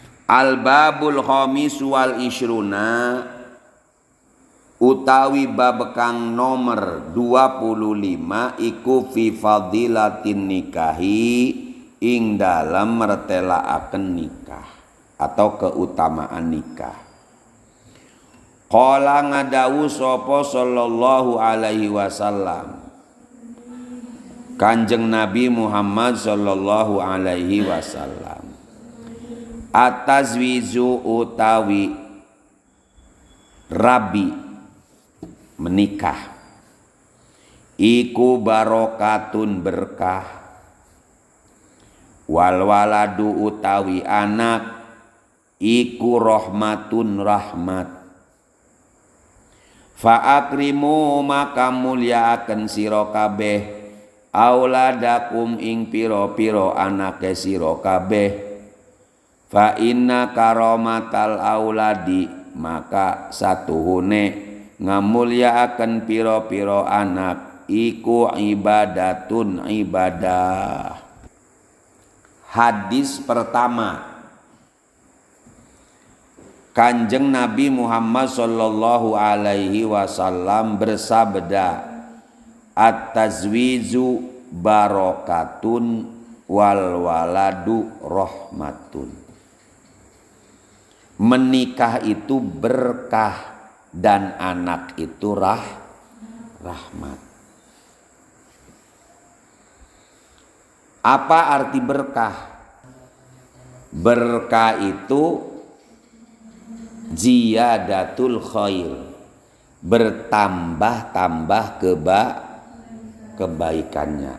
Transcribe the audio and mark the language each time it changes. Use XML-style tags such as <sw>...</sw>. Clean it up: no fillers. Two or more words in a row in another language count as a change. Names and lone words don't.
<ar>Al-babul khamis wal ishruna</ar> <jv>utawi bab kang nomor 25 iku</jv> <ar>fi fadilatin nikahi</ar> <jv>ing dalam mertelaaken nikah</jv> <id>atau keutamaan nikah.</id> <jv>Qala ngadawu sapa</jv> <ar>sallallahu alaihi wasallam</ar> <jv>Kanjeng Nabi Muhammad</jv> <ar>sallallahu alaihi wasallam,</ar> <jv>atazwizu utawi rabi menikah iku barokatun berkah, wal waladu utawi anak iku rahmatun rahmat.</jv> <ar>Fa akrimu</ar> <jv>maka mulyaaken sira kabeh auladakum ing pira-pira anake sira kabeh.</jv> <ar>Fa inna karomatal auladi</ar> <jv>maka satuhune ngamulyaaken pira-pira anak iku ibadatun ibadah.</jv> <id>Hadis pertama, Kanjeng Nabi Muhammad</id> <ar>sallallahu alaihi wasallam</ar> <id>bersabda,</id> <ar>at-tazwizu barokatun wal waladu rahmatun.</ar> <id>Menikah itu berkah dan anak itu rahmat. Apa arti berkah? Berkah itu</id> <ar>ziyadatul khair,</ar> <id>bertambah-tambah kebaikannya.</id>